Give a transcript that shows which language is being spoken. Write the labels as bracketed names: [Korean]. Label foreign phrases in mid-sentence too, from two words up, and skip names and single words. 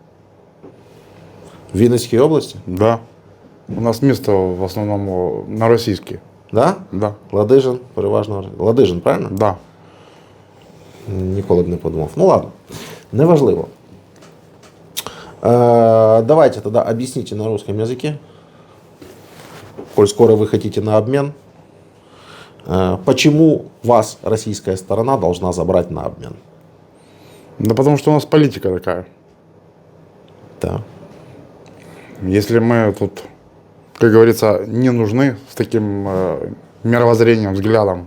[Ukrainian] В Вінницькій області? Да. У нас місто в основному на російській. Да? Да. Ладижин, переважно. Ладижин, правильно? Да. Ніколи б не подумав. [Russian] Ну ладно, [Ukrainian] неважливо. [Russian] Давайте тогда объясните на русском языке, коль скоро вы хотите на обмен, почему вас российская сторона должна забрать на обмен. Да потому что у нас политика такая. Да. Если мы тут, как говорится, не нужны с таким мировоззрением, взглядом